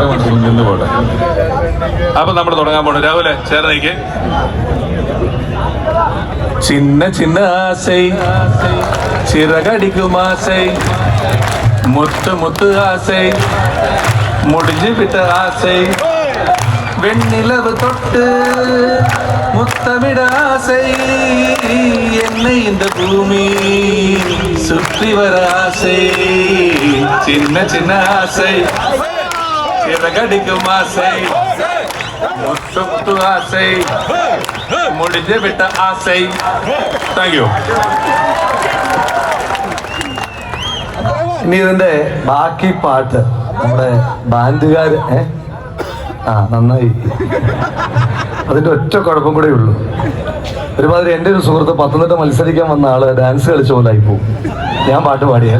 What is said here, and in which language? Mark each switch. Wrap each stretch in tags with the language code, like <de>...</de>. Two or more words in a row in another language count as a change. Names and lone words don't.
<ml>നിന്ന് പോട്ടെ. അപ്പൊ നമ്മൾ തുടങ്ങാൻ പോണു. രാഹുലെ ചേർന്നേക്ക്.</ml> <ta>சின்ன ஆசை சிறகடிக்கும் ஆசை, முத்து ஆசை, முடிஞ்சு விட்ட ஆசை, வெண்ணிலவு தொட்டு முத்தமிட ஆசை, என்னை இந்த பூமி சுற்றி வர ஆசை, சின்ன ஆசை, சிறகடிக்கும் ஆசை, முத்து ஆசை, முடிஞ்சு விட்ட ஆசை.</ta> <en>Thank you.</en> <ml>ഇനി ഇതിന്റെ ബാക്കി പാട്ട് നമ്മുടെ ബാൻഡുകാര് നന്നായി. അതിന്റെ ഒറ്റ കുഴപ്പം കൂടെ ഉള്ളൂ. ഒരുമാതിരി എൻ്റെ ഒരു സുഹൃത്ത് പത്തനംതിട്ട മത്സരിക്കാൻ വന്ന ആള് ഡാൻസ് കളിച്ച പോലായി പോവും ഞാൻ പാട്ട് പാടിയാൽ.</ml>